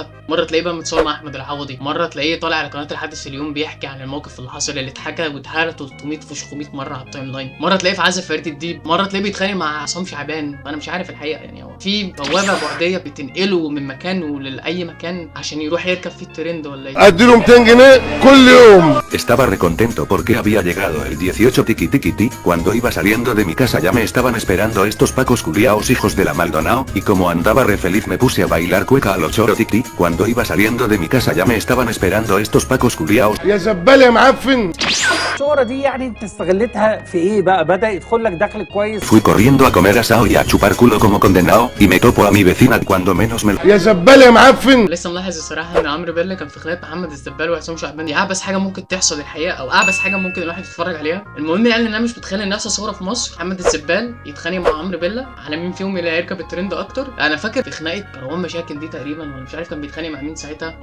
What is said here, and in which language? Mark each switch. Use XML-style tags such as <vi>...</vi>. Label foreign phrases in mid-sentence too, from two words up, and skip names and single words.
<ar>مره تلاقيه بقى متصور مع احمد العوضي، مره تلاقيه طالع على قناه الحدث اليوم بيحكي عن الموقف اللي حصل اللي اتحكى واتهرى 300 في 500 مره على التايم لاين. مره تلاقيه في عزف فريد الديب، مره تلاقيه بيتخانق مع عصام شعبان. انا مش عارف الحقيقه يعني، هو في بوابه بعديه بتنقله من مكان لاي مكان عشان يروح يركب في الترند ولا ايه؟ اديله 200 جنيه كل يوم.</ar> <es>Estaba recontento porque había llegado el 18 tiki tiki ti, cuando iba saliendo de mi casa ya me estaban esperando estos pacos culiaos hijos de la Maldonao, y como andaba re feliz me puse a bailar cueca a lo choro tiki, cuando iba saliendo de mi casa ya me estaban esperando estos pacos culiaos.</es> <ar>يا زبال يا معفن. الشهرة دي يعني انت استغلتها في ايه بقى؟ بدأ يدخل لك دخل كويس.</ar> <es>Fui corriendo a comer asado y a chupar culo como condenado, y me topo a mi vecina cuando menos me</es> <ar>يا زبال يا معفن. لسه ملاحظ الصراحه ان عمرو بيلا كان في خناقه محمد الزبال وعصام شعبان. دي اعبث حاجه ممكن تحصل الحقيقه، او اعبث حاجه ممكن الواحد يتفرج عليها. المهم يعني ان انا مش متخيل ان نفس صوره في مصر محمد الزبال يتخانق مع عمرو بيلا على مين فيهم اللي هيركب الترند اكتر. انا فاكر في خناقه كروان مشاكل دي تقريبا، ولا مش عارف كان بيتخانق مع مين ساعتها.</ar>